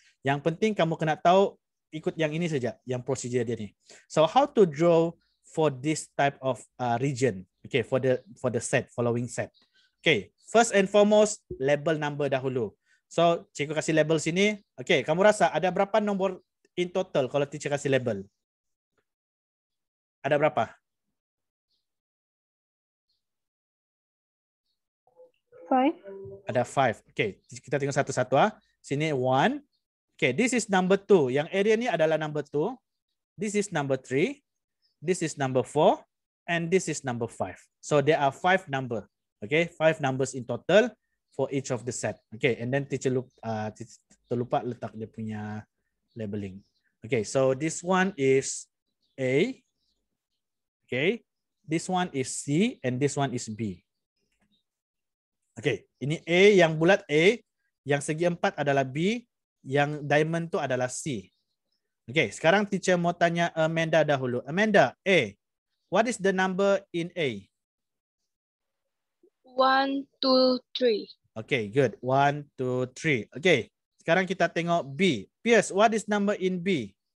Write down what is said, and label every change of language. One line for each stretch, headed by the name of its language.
Malay: Yang penting kamu kena tahu ikut yang ini saja, yang prosedur dia ni.
English: So how to draw for this type of region? Okay, for the set, following set. Okay, first and foremost label number
Malay: dahulu.
English: So
Malay: cikgu kasih
English: label sini.
Malay: Okay, kamu rasa ada berapa nombor
English: in total
Malay: kalau teacher kasih label? Ada berapa? 5. Ada 5. Okay, kita tengok satu-satu. Sini 1.
English: Okay, this is number 2.
Malay: Yang area ni adalah number 2.
English: This is number 3. This is number 4. And this is number 5. So there are 5 number. Okay, 5 numbers in total for each of the set. Okay, and then teacher
Malay: lupa letak dia punya
English: labeling. Okay, so this one is A. Okay, this one is C and this one is B.
Malay: Okay, ini A yang bulat A, yang segi 4 adalah B, yang diamond tu adalah C. Okay, sekarang teacher mau tanya Amanda dahulu.
English: Amanda, A, what is the number in A? 1, 2, 3. Okay, good. 1, 2, 3. Okay,
Malay: sekarang kita tengok
English: B. Pierce, what is number in B?